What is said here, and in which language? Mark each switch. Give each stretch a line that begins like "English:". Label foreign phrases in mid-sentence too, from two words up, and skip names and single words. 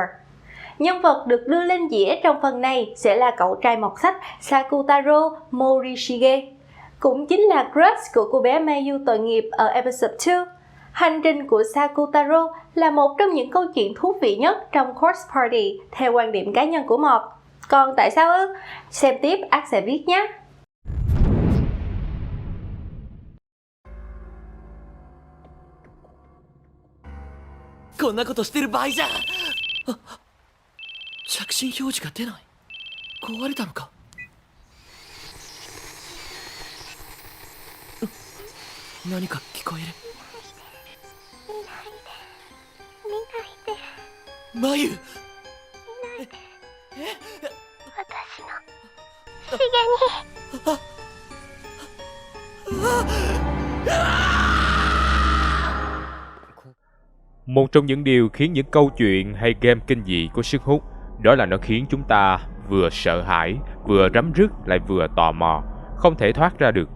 Vietnamese: Nhân vật được đưa lên dĩa trong phần này sẽ là cậu trai mọt sách Sakutaro Morishige, cũng chính là crush của cô bé Mayu tội nghiệp ở episode 2. Hành trình của Sakutaro là một trong những câu chuyện thú vị nhất trong Corpse Party theo quan điểm cá nhân của Mọt. Còn tại sao ư? Xem tiếp ác sẽ biết nhé!
Japanese: こんなことしてる場合じゃ。着信表示が出ない。壊れたのか。何か聞こえる。マユ。私のしげに。
Vietnamese: Một trong những điều khiến những câu chuyện hay game kinh dị có sức hút, đó là nó khiến chúng ta vừa sợ hãi, vừa rắm rứt lại vừa tò mò, không thể thoát ra được.